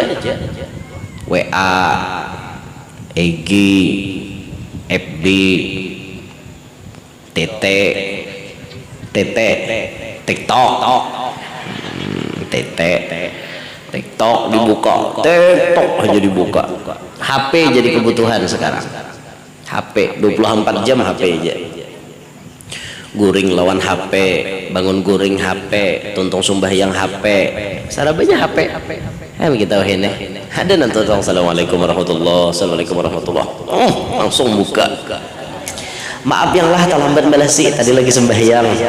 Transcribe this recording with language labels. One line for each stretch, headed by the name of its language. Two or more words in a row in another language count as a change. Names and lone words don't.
Indonesian: WA, EG, FB, TT, TikTok, TikTok dibuka, TikTok aja dibuka. HP jadi kebutuhan sekarang. HP 24 jam HP aja.
Banjar: Guring lawan HP, bangun guring HP, tuntung sembahyang HP, sarabanya HP.
Indonesian: Begitu ini. Ada nanti
Arabic: السلام عليكم ورحمة الله، السلام عليكم ورحمة الله.
Indonesian: Langsung buka. Maaf yang lah terlambat balasi, tadi lagi sembahyang.